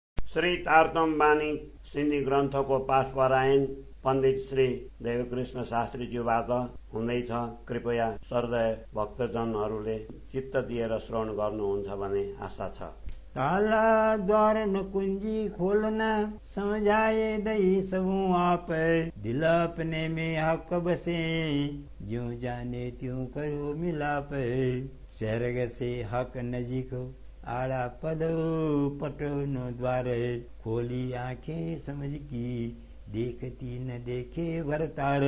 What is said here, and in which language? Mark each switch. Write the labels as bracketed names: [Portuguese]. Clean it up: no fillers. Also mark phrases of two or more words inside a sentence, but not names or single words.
[Nepali] श्री तारतम बानी सिन्धी ग्रन्थको पाठ पारायण पण्डित श्री देवकृष्ण शास्त्रीज्यूबाट हुँदैछ। कृपया सर्वदय भक्तजनहरूले चित्त दिएर श्रवण गर्नुहुन्छ भन्ने आशा छ। [Hindi] ताला द्वार न कुंजी खोलना, समझाए दई सबू आप, दिल अपने में हक बसे, ज्यों जाने त्यों करो मिलाप। स्वर्ग से हक नजीक आड़ा पदो, पटो न द्वार, खोली आंखें समझ की, देखती न देखे भरतार।